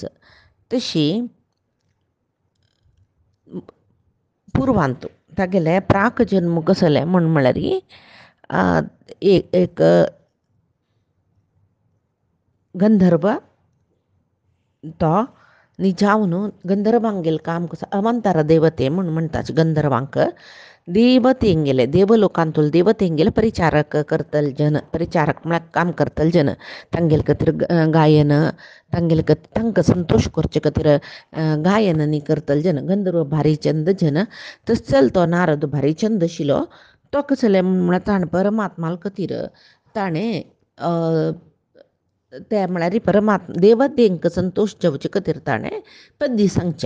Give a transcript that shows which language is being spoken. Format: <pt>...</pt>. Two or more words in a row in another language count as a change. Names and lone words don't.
<kok>तशी पुर्वांतू तागेले प्राक जन्म कसले म्हूण म्हळ्यार एक गंधर्व तो निजावन गंधर्वांगेल काम कसं अवंतार देवते म्हणून म्हणटाच. गंधर्वांक देवतेंगेले देवलोकांतूल देवतेंगेले परिचारक करतल जन. परिचारक म्हळ्यार काम करतल जन. तांगेल खातीर गायन तांगेल तांकां संतोष करचे खातीर गायन करतल जन. गंधर्व भारी चंद जन. तसल तो नारद भारी चंद आशिल्लो. तो कसले म्हळ्यार ताणें परमात्माल खातीर ताणें ते म्हळ्यार परमात्मा देवतेंक संतोष जेवचे खातीर ताणें पद्य सांगचें.</kok>